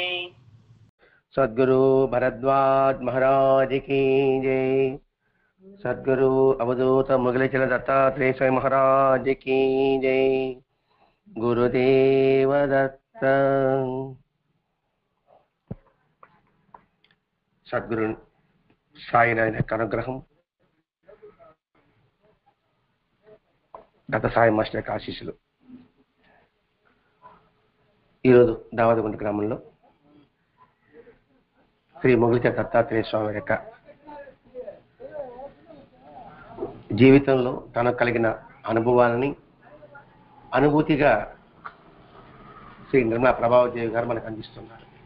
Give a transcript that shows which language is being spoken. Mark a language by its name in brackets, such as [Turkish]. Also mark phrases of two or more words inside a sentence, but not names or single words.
[Hindi] सद्गुरु भरद्वाज महाराज की जय। सद्गुरु अवधूत मुगलचल दत्तात्रेय स्वामी महाराज की जय। गुरुदेव दत्त। [Telugu] सद्गुरु సాయినాథ్ యొక్క అనుగ్రహం, గత సాయి మాస్టర్ యొక్క ఆశీస్సులు. ఈరోజు దావదగుంట గ్రామంలో శ్రీ మొగలిచల దత్తాత్రేయ స్వామి యొక్క జీవితంలో తనకు కలిగిన అనుభవాలని అనుభూతిగా శ్రీ నిర్మలా ప్రభావదేవి గారు మనకు అందిస్తున్నారు.